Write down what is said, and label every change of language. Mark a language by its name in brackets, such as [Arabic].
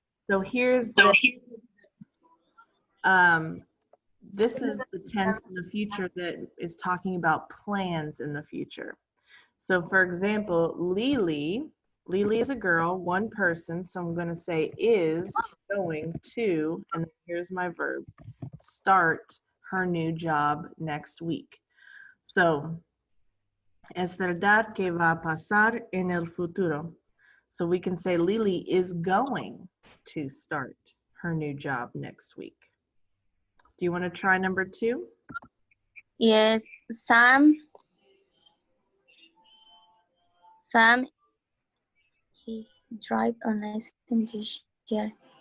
[English] So here's the, this is the tense in the future that is talking about plans in the future. So for example, Lily is a girl, one person, so I'm going to say is going to, and here's my verb, start her new job next week. [Spanish] So, es verdad que va a pasar en el futuro. [English] So we can say Lily is going to start her new job next week. Do you want to try number 2? Yes, Sam is drive a lesson this year.